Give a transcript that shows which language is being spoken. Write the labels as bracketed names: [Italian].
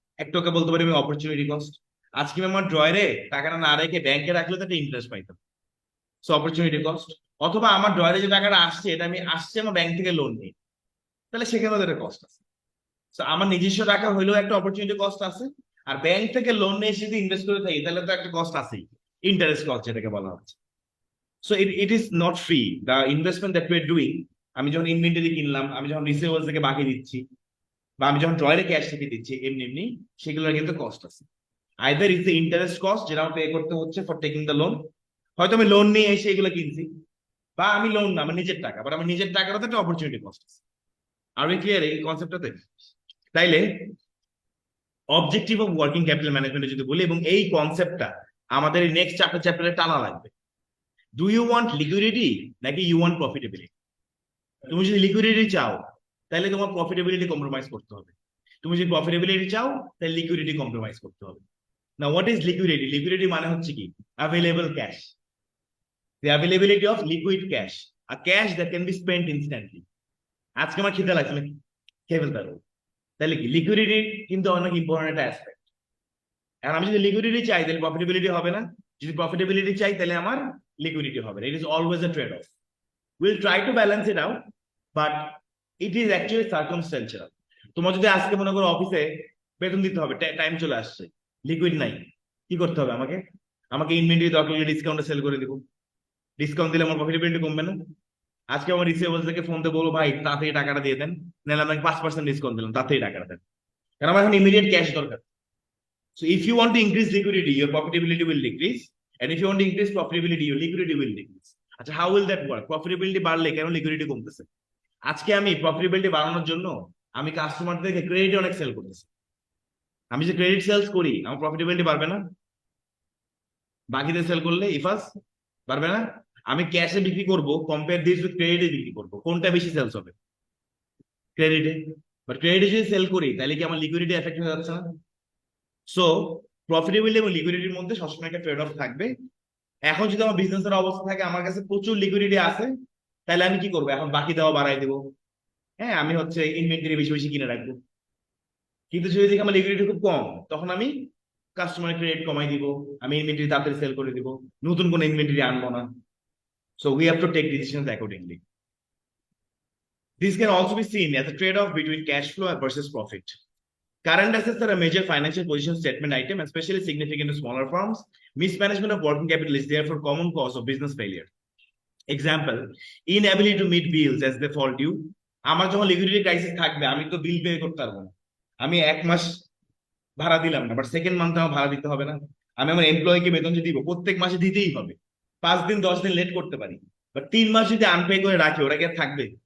[Bangla] একটাকে বলতে পারি আমি অপরচুনিটি কস্ট। আজকে আমি আমার ড্রয়ারে টাকাটা না রেখে ব্যাংকে রাখলে তো একটা ইন্টারেস্ট পাইতাম, সো অপরচুনিটি কস্ট। অথবা আমার ড্রয়ারে যে টাকাটা আসছে এটা আমি আসছে আমার ব্যাংক থেকে লোন নিই, তাহলে সেখানেও তো একটা কস্ট আছে। তো আমার নিজস্ব টাকা হইলেও একটা অপরচুনিটি কস্ট আছে, আর ব্যাংক থেকে লোন নিয়ে এসে যদি ইনভেস্ট করে থাকি তাহলে তো একটা কস্ট আছেই, ইন্টারেস্ট কস্ট যেটাকে বলা হচ্ছে। [English] So it is not free, the investment that we're doing। [Bangla] আমি যখন ইনভেন্টরি কিনলাম, আমি যখন রিসিভেবলস থেকে বাকি দিচ্ছি, বা আমি যখন ড্রয়ারে ক্যাশ থেকে দিচ্ছি, এমনি এমনি সেগুলোর কিন্তু কস্ট আছে। [English] either is the interest cost [Bangla] যেটা আমার পে করতে হচ্ছে [English] for taking the loan, [Bangla] হয়তো আমি লোন নিয়ে এসে এগুলো কিনছি, বা আমি লোন না, আমার নিজের টাকা, বাট আমার নিজের টাকারও তো একটা অপরচুনিটি কস্ট আছে। [English] আর we clear [Bangla] এই কনসেপ্টটাতে? তাইলে objective of working capital management যদি বলি, এবং এই কনসেপ্টটা আমাদের এই নেক্সট চ্যাপ্টারে টানা লাগবে। [English] do you want liquidity [Bangla] নাকি [English] You want profitability? [Bangla] তুমি যদি লিকুইডিটি চাও তাহলে তোমার প্রফিটেবিলিটি কম্প্রোমাইজ করতে হবে, তুমি যদি প্রফিটেবিলিটি চাও তাহলে লিকুইডিটি কম্প্রোমাইজ করতে হবে। না, [English] What is liquidity? [Bangla] লিকুইডিটি মানে হচ্ছে কি? [English] Available cash, the availability of liquid cash, a cash that can be spent instantly। [Bangla] আজকে আমার খিদে লাগছে, আমি খেয়ে ফেলতে পারবো, তাহলে কি লিকুইডিটি কিন্তু অনেক ইম্পর্টেন্ট একটা অ্যাসপেক্ট। আর আমি যদি লিকুইডিটি চাই তাহলে প্রফিটেবিলিটি হবে না, যদি প্রফিটেবিলিটি চাই তাহলে আমার লিকুইডিটি হবে না। [English] It is always a trade off. Will try to balance it out, but it is actually circumstantial. [Bangla] তোমার যদি আজকে মনে করো অফিসে বেতন দিতে হবে, টাইম চলে আসছে, লিকুইড নাই, কি করতে হবে আমাকে? আমাকে ইনভেন্টরি দরকার ডিসকাউন্টে সেল করে দিব, ডিসকাউন্ট দিলে আমার প্রফিটেবিলিটি কমবে না? আজকে আমার রিসিভেবলস থেকে ফোন দিয়ে বলবো ভাই তাড়াতাড়ি টাকাটা দিয়ে দেন, নাহলে আপনাকে 5% ডিসকাউন্ট দিলাম, তাড়াতাড়ি টাকাটা দেন, কারণ আমার এখন ইমিডিয়েট ক্যাশ দরকার। [English] So if you want to increase liquidity, your profitability will decrease, and if you want to increase profitability, your liquidity will decrease. আচ্ছা, how will that work? [Bangla] Profitability বাড়লে কেন লিকুইডিটি কমতেছে? আজকে আমি প্রফিটেবিলিটি বাড়ানোর জন্য আমি কাস্টমারদেরকে ক্রেডিট অনেক সেল করতেছি। আমি যে ক্রেডিট সেলস করি আমার প্রফিটেবিলিটি বাড়বে না? বাকিদের সেল করলে ইফাস বাড়বে না? আমি ক্যাশে বিক্রি করব, [English] compare this with [Bangla] ক্রেডিটে বিক্রি করব, কোনটা বেশি সেলস হবে? ক্রেডিটে। বাট ক্রেডিটে যদি সেল করি তাহলে কি আমার লিকুইডিটি এফেক্ট হয়ে যাচ্ছে না? সো প্রফিটেবিলিটি এবং লিকুইডিটির মধ্যে সবসময় একটা ট্রেড অফ থাকবে। এখন যদি আমার বিজনেসের অবস্থা থাকে আমার কাছে প্রচুর লিকুইডিটি আছে, তাহলে আমি কি করবো? এখন বাকি দেওয়া বাড়াই দেবো, হ্যাঁ, আমি হচ্ছে ইনভেন্টরি বেশি বেশি কিনে রাখবো। কিন্তু যদি দেখি আমার লিকুইডিটি খুব কম, তখন আমি কাস্টমার ক্রেডিট কমাই দিব, আমি ইনভেন্টরি তাড়াতাড়ি সেল করে দিব, নতুন কোনো ইনভেন্টরি আনবো না। [English] So we have to take decisions accordingly. This can also be seen as a trade-off between cash flow versus profit. Current assets are a major financial position statement item, especially significant to smaller firms. Mismanagement of working capital is therefore a common cause of business failure. Example, inability to meet bills as they fall due. [Bangla] আমার যখন liquidity crisis থাকবে আমি তো bill pay করতে পারবো না। আমি এক মাস ভাড়া দিলাম না, বাট সেকেন্ড মান্থে আমার ভাড়া দিতে হবে না? আমি আমার এমপ্লয়িকে বেতন যে দিব প্রত্যেক মাসে দিতেই হবে, 5 দিন 10 দিন লেট করতে পারি, বাট 3 মাস যদি আনপে করে রাখি ওরা কি আর থাকবে?